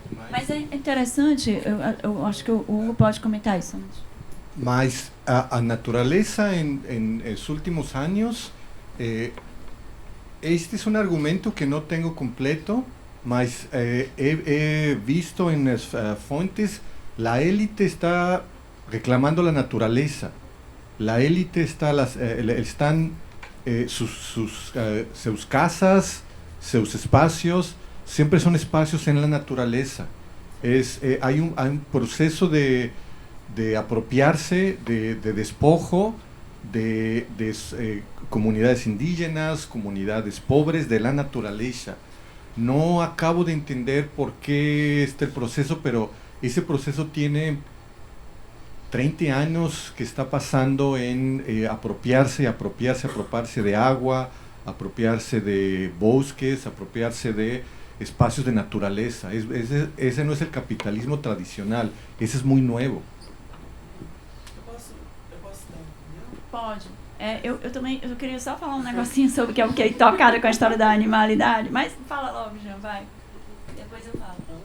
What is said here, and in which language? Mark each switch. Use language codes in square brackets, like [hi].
[pt] Mas é interessante, eu acho que o Hugo pode comentar isso. [es] Mas a naturaleza en los últimos años, este es un argumento que no tengo completo, mas he visto en las fuentes, la élite está reclamando la naturaleza. La élite está, están sus casas, sus espacios, siempre son espacios en la naturaleza. Hay un proceso de apropiarse, de despojo de comunidades indígenas, comunidades pobres de la naturaleza. No acabo de entender por qué el proceso, pero ese proceso tiene 30 años que está pasando en apropiarse de agua, apropiarse de bosques, apropiarse de espacios de naturaleza. Ese no es el capitalismo tradicional, [pt] esse é muito novo. Pode. Eu também queria só falar um negocinho sobre que eu fiquei tocada com a história da animalidade, mas fala logo, Jean, vai. Depois eu falo.